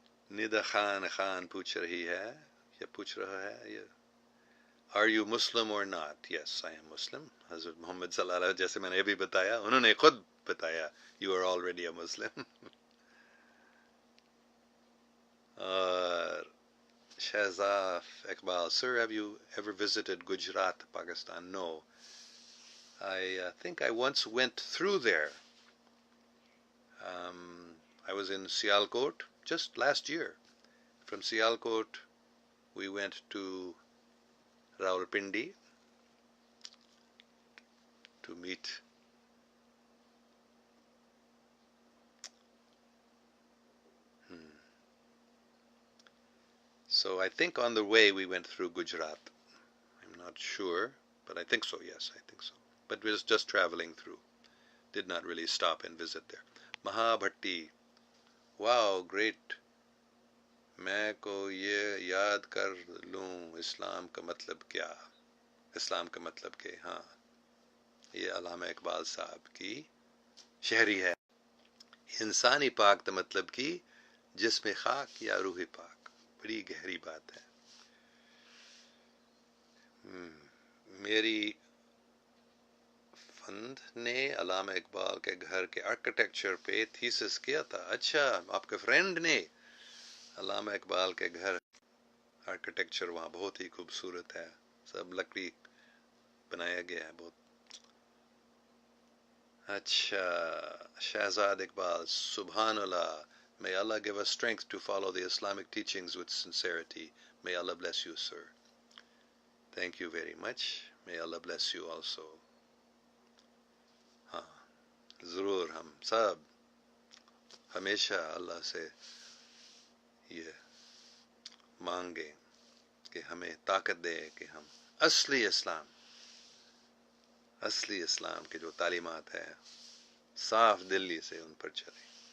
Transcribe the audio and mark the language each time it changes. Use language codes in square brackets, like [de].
[ur] ندا خان پوچھ رہی ہے، یا پوچھ رہا ہے، یہ [en] Are you Muslim or not? Yes, I am Muslim. حضرت محمد صلی اللہ علیہ وسلم، جیسے میں نے ابھی بتایا، انہوں نے خود بتایا You are already a Muslim. [ur] اور [en] Shahzad Iqbal, Sir, have you ever visited Gujarat, Pakistan? No. I think I once went through there. I was in Sialkot just last year. From Sialkot, we went to Rawalpindi to meet So I think on the way we went through Gujarat. I'm not sure, but I think so, yes, I think so. But we was just traveling through. Did not really stop and visit there. Mahabhatti. Wow, great. [ur] میں کو یہ یاد کر لوں اسلام کا مطلب کیا. اسلام کا مطلب کہ ہاں، یہ علامہ اقبال صاحب کی شہری ہے. انسانی پاک کا مطلب کی جسم خاک یا روح پاک. بڑی گہری بات ہے. میری فند نے علامہ اقبال کے گھر کے آرکیٹیکچر پہ تھیسس کیا تھا. اچھا، آپ کے فرینڈ نے. علامہ اقبال کے گھر آرکیٹیکچر وہاں بہت ہی خوبصورت ہے، سب لکڑی بنایا گیا ہے بہت. اچھا، شہزاد اقبال. سبحان اللہ. [en] May Allah give us strength to follow the Islamic teachings with sincerity. May Allah bless you, sir. Thank you very much. May Allah bless you also. [ur] ہاں، ضرور ہم سب ہمیشہ اللہ سے یہ مانگیں کہ ہمیں طاقت دے کہ ہم اصلی اسلام کے جو تعلیمات ہیں صاف دلی سے ان پر چلیں.